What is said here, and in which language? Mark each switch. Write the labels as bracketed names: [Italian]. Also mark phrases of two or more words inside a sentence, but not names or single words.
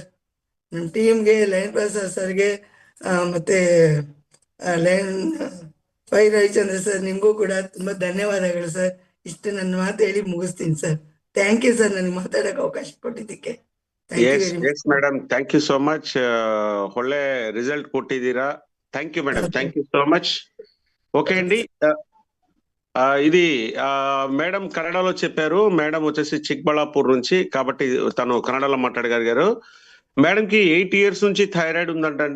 [Kannada] ನಮ್ಮ ಟೀಮ್ಗೆ, ಲಯನ್ ಪ್ರಸಾದ್ ಸರ್ಗೆ, ಮತ್ತೆ ಲಯನ್ ಪೈ ರವಿಚಂದ್ರ ಸರ್, ನಿಮಗೂ ಕೂಡ ತುಂಬಾ ಧನ್ಯವಾದಗಳು ಸರ್. ಇಷ್ಟು ನನ್ನ ಮಾತು ಹೇಳಿ ಮುಗಿಸ್ತೀನಿ ಸರ್. [English] thank you sir, [Kannada] ನನಗೆ ಮಾತಾಡೋಕೆ ಅವಕಾಶ ಕೊಟ್ಟಿದ್ದಕ್ಕೆ. [English] thank you very much. yes madam, thank you so much. [Kannada] ಒಳ್ಳೆ ರಿಜಲ್ಟ್ ಕೊಟ್ಟಿದೀರಾ. [English] thank you madam, thank you so much. [Telugu] ఓకే అండి, ఇది మేడం కన్నడలో చెప్పారు. మేడం వచ్చేసి చిక్బళ్ళాపూర్ నుంచి, కాబట్టి తను కన్నడలో మాట్లాడగలిగారు. మేడం కి 8 ఇయర్స్ నుంచి థైరాయిడ్ ఉందంటండి.